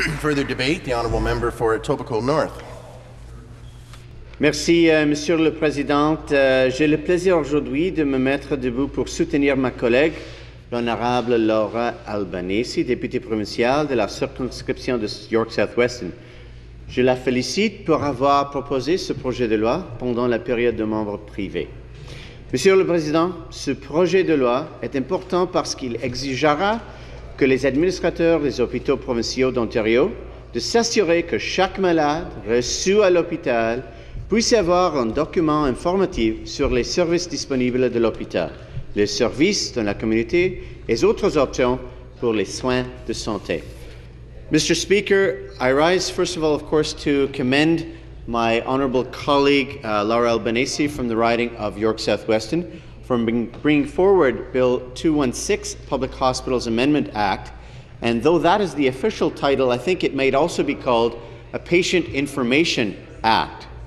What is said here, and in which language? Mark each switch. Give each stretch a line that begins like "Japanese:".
English: Further debate, the honourable member for Etobicoke North.
French: Merci, Monsieur le Président. J'ai le plaisir aujourd'hui de me mettre debout pour soutenir ma collègue, l'honorable Laura Albanese, députée provinciale de la circonscription de York South-Weston. Je la félicite pour avoir proposé ce projet de loi pendant la période de membre privé. Monsieur le Président, ce projet de loi est important parce qu'il exigera que les administrateurs des hôpitaux provinciaux d'Ontario de s'assurer que chaque malade reçu à l'hôpital puisse avoir un document informatif sur les services disponibles de l'hôpital, les services dans la communauté et autres options pour les soins de santé.
English: Mr. Speaker, I rise first of all, of course, to commend my honourable colleague Laura Albanese from the riding of York South-Weston for bringing forward Bill 216, Public Hospitals Amendment Act, and though that is the official title, I think it might also be called a Patient Information Act,